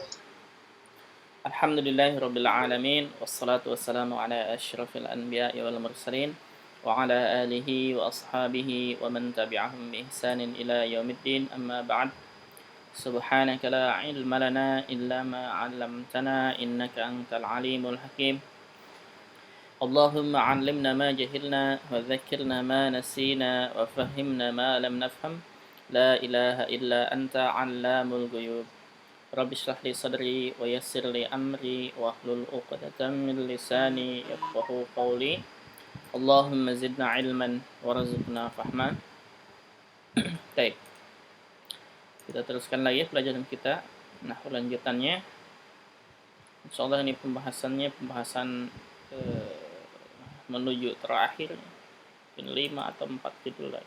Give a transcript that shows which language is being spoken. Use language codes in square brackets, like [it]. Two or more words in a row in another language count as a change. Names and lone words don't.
[ar] الحمد لله رب العالمين والصلاة والسلام على أشرف الأنبياء والمرسلين وعلى آله وأصحابه ومن تبعهم بإحسان إلى يوم الدين أما بعد. سبحانك لا علم لنا إلا ما علمتنا إنك أنت العليم الحكيم. اللهم علمنا ما جهلنا وذكرنا ما نسينا وفهمنا ما لم نفهم. لا إله إلا أنت علام الغيوب. رب اشرح لي صدري ويسر لي أمري واحلل عقدة من لساني يفقهوا قولي. اللهم زدنا علما وارزقنا فهما. [id] Baik. Kita teruskan lagi pelajaran kita. Nah, lanjutannya insyaallah ini pembahasan menuju terakhir. Mungkin 5 atau 4 judul lagi.